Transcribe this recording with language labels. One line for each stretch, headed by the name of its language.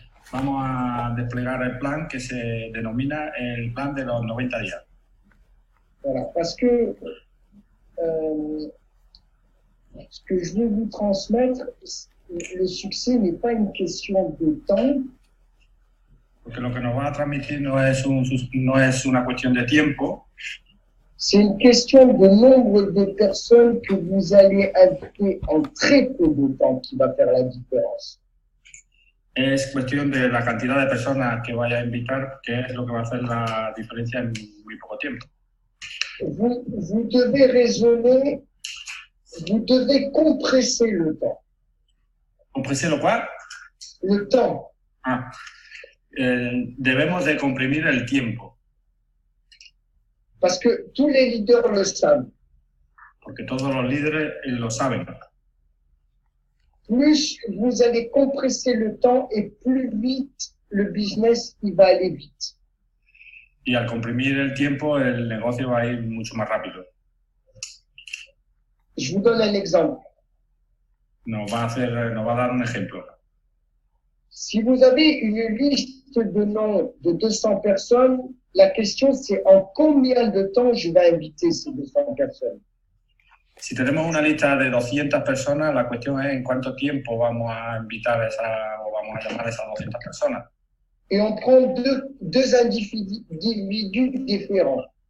Spanish: Vamos a desplegar el plan que se denomina el plan de los 90 días.
French: Voilà, parce que ce que je veux vous transmettre, le succès n'est pas une question de temps.
Spanish: Porque lo que nos va a transmitir no es una cuestión de tiempo.
French: C'est une question de nombre de personnes que vous allez inviter en très peu de temps qui va faire la différence.
Spanish: Es cuestión de la cantidad de personas que vaya a invitar, que es lo que va a hacer la diferencia en muy poco tiempo.
French: Vous devez raisonner, vous devez compresser le temps.
Spanish: ¿Compresar lo cual?
French: Le temps.
Spanish: Debemos de comprimir el tiempo.
French: Parce que tous les leaders le savent.
Spanish: Porque todos los líderes lo saben.
French: Plus vous allez compresser le temps et plus vite le business il va aller vite.
Spanish: Y al comprimir el tiempo, el negocio va a ir mucho más rápido.
French: Je vous donne un exemple.
Spanish: Nos va a dar un ejemplo.
French: Si vous avez une liste de noms de 200 personnes, la question c'est en combien de temps je vais inviter ces 200 personnes.
Spanish: Si tenemos una lista de 200 personas, la cuestión es en cuánto tiempo vamos a invitar vamos a llamar a esas 200 personas.
French: Et on prend deux individus différents.